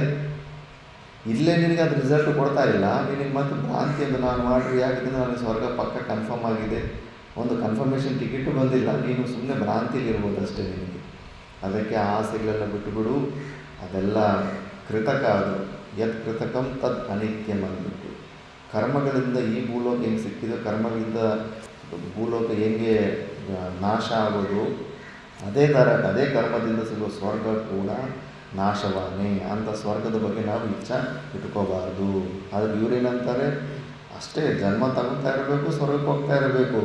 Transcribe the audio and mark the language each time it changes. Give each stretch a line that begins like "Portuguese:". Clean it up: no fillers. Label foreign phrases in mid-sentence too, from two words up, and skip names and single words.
Kannada: ಇಲ್ಲೇ ನಿನಗೆ ಅದು ರಿಸಲ್ಟ್ ಕೊಡ್ತಾ ಇಲ್ಲ. ನಿನಗೆ ಮತ್ತು ಭ್ರಾಂತಿ ಅಂತ ನಾನು ಮಾಡಿರಿ ಯಾಕಿದ್ರೆ ನನಗೆ ಸ್ವರ್ಗ ಪಕ್ಕ ಕನ್ಫರ್ಮ್ ಆಗಿದೆ, ಒಂದು
English: confirmation ticket
Kannada: ಬಂದಿಲ್ಲ, ನೀನು ಸುಮ್ಮನೆ ಭ್ರಾಂತಿಲಿರ್ಬೋದು ಅಷ್ಟೇ ನಿನಗೆ. ಅದಕ್ಕೆ ಆಸೆಗಳೆಲ್ಲ ಬಿಟ್ಟುಬಿಡು. ಅದೆಲ್ಲ ಕೃತಕ. ಅದು
Sanskrit: ಯತ್ ಕೃತಕಂ ತದ್ ಅನಿತ್ಯಂ
Kannada: ಅಂದ್ಬಿಟ್ಟು. ಕರ್ಮಗಳಿಂದ ಈ ಭೂಲೋಕ ಹೆಂಗೆ ಸಿಕ್ಕಿದೆ, ಕರ್ಮಗಳಿಂದ ಭೂಲೋಕ ಹೆಂಗೆ ನಾಶ ಆಗೋದು, ಅದೇ ಕರ್ಮದಿಂದ ಸಿಗುವ ಸ್ವರ್ಗ ಕೂಡ ನಾಶವಾನೇ. ಅಂಥ ಸ್ವರ್ಗದ ಬಗ್ಗೆ ನಾವು ಇಚ್ಛೆ ಇಟ್ಕೋಬಾರ್ದು. ಆದರೆ ಇವರೇನಂತಾರೆ, ಅಷ್ಟೇ ಜನ್ಮ ತಗೊಳ್ತಾ ಇರಬೇಕು, ಸ್ವರ್ಗಕ್ಕೆ ಹೋಗ್ತಾ ಇರಬೇಕು.